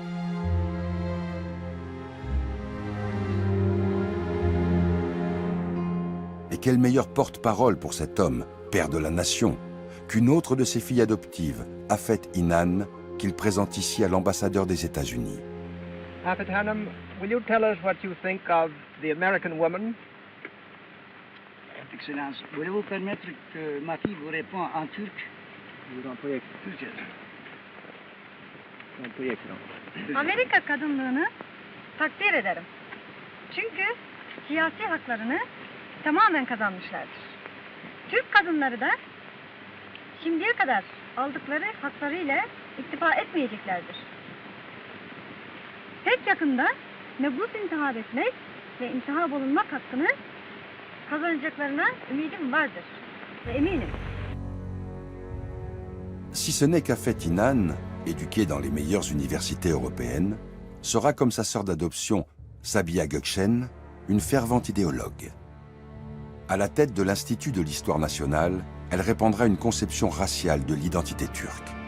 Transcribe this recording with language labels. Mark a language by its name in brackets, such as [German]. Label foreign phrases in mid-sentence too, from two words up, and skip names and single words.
[French] Et quel meilleur porte-parole pour cet homme, père de la nation, qu'une autre de ses filles adoptives, Afet Inan, qu'il présente ici à l'ambassadeur des États-Unis. [Turkish] Afet Hanım, [English] will you tell us what you think of the American woman? [French] Excellence, voulez-vous permettre que ma fille vous réponde en turc? [Turkish] Amerika kadınlığını takdir ederim. Çünkü siyasi haklarını tamamen kazanmışlardır. Türk kadınları da şimdiye kadar aldıkları haklarıyla iktifa etmeyeceklerdir. Pek yakında mebus intihab etmek ve intihab olunmak hakkını kazanacaklarına ümidim vardır ve eminim. [French] Si ce n'est qu'Afet Inan, éduquée dans les meilleures universités européennes, sera comme sa sœur d'adoption, Sabiha Gökçen, une fervente idéologue. À la tête de l'Institut de l'Histoire nationale, elle répandra une conception raciale de l'identité turque.